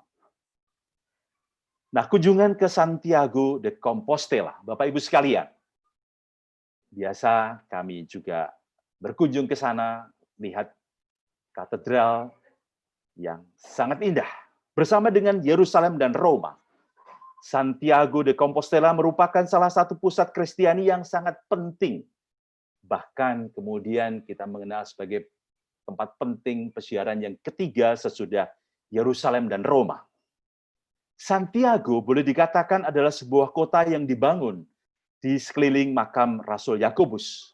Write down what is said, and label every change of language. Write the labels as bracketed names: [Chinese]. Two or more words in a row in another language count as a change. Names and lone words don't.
[Indonesian] Nah, kunjungan ke Santiago de Compostela, Bapak Ibu sekalian, biasa kami juga berkunjung ke sana, lihat katedral yang sangat indah, bersama dengan Yerusalem dan Roma. Santiago de Compostela merupakan salah satu pusat Kristiani yang sangat penting. Bahkan kemudian kita mengenal sebagai tempat penting peziaran yang ketiga sesudah Yerusalem dan Roma. Santiago boleh dikatakan adalah sebuah kota yang dibangun di sekeliling makam Rasul Yakobus.